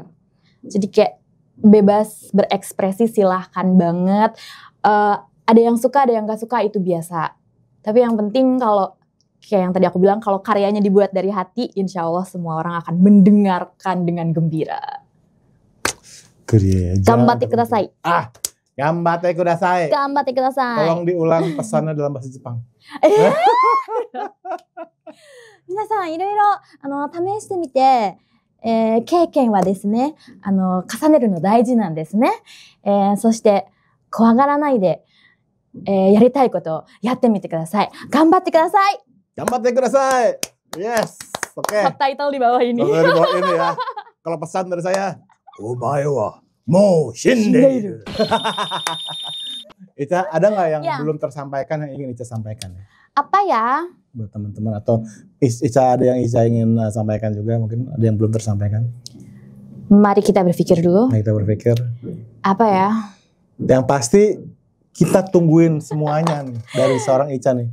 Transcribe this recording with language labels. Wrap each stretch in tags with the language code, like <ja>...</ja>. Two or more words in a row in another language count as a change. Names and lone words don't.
<id>Jadi kayak bebas berekspresi, silahkan banget. Ada yang suka, ada yang gak suka, itu biasa. Tapi yang penting kalau kayak yang tadi aku bilang, kalau karyanya dibuat dari hati,</id> <ar>إن شاء الله</ar> <id>semua orang akan mendengarkan dengan gembira.</id> <ja>頑張ってください. 頑張ってください. 頑張ってください.</ja> <id>Tolong diulang pesannya dalam bahasa Jepang.</id> <ja>皆さんいろいろ試してみて、経験はですね、重ねるの大事なんですね。そして怖がらないで、やりたいことをやってみてください。頑張ってください。頑張ってください。Yes.</ja> <id>Oke. Subtitle di bawah ini. Di bawah ini ya. Kalau pesan dari saya,</id> <ja>お前はもう死んでいる.</ja> <id>Ica, ada nggak yang belum tersampaikan yang ingin Ica sampaikan? Apa ya? Buat teman-teman atau Ica ada yang Ica ingin sampaikan juga, mungkin ada yang belum tersampaikan. Mari kita berpikir dulu. Mari kita berpikir. Apa ya? Yang pasti kita tungguin semuanya nih dari seorang Ica nih.</id>